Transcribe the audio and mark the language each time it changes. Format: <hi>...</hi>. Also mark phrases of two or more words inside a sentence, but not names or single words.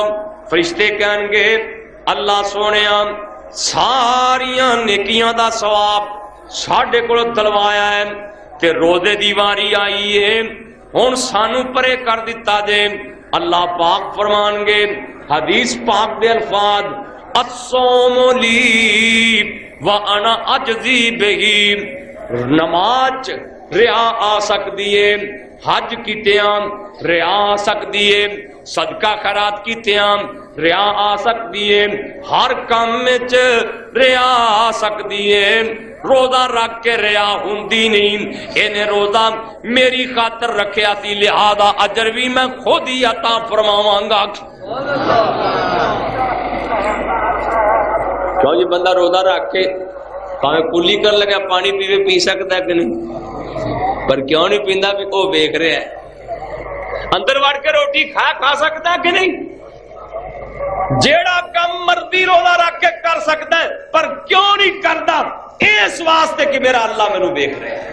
<pa>فرشتے کہنگے اللہ سوہنیا ساریاں نیکیاں دا ثواب ساڈے کول دلوایا ہے تے روزے دی واری آئی ہے، ہن سانوں پرے کر دتا جے. اللہ پاک فرمانگے حدیث پاک دے الفاظ</pa> <ar>الصوم لي وأنا أجزي به,</ar> <pa>نماز ریا آ سکدی ہے، حج کیتیاں ریا آ سکدی ہے، صدقہ خیرات کیتیاں ریا آ سکدی ہے، ہر کام وچ ریا آ سکدی ہے. روزہ رکھ کے ریا ہوندی نہیں، انہیں روزہ میری خاطر رکھیا سی لہذا اجر بھی میں خود ہی عطا فرماواں گا. کیوں جی بندہ روزہ رکھ کے بھاویں کلی کر لگا پانی پیوے پی سکتا ہے کہ نہیں، پر کیوں نہیں پیندا بھی وہ ویکھ رہا ہے. اندر وڑ کے روٹی کھا سکتا ہے کہ نہیں، جیڑا کم مرضی روزہ رکھ کے کر سکتا ہے پر کیوں نہیں کرتا، اس واسطے کہ میرا اللہ مینوں دیکھ رہا ہے.</pa>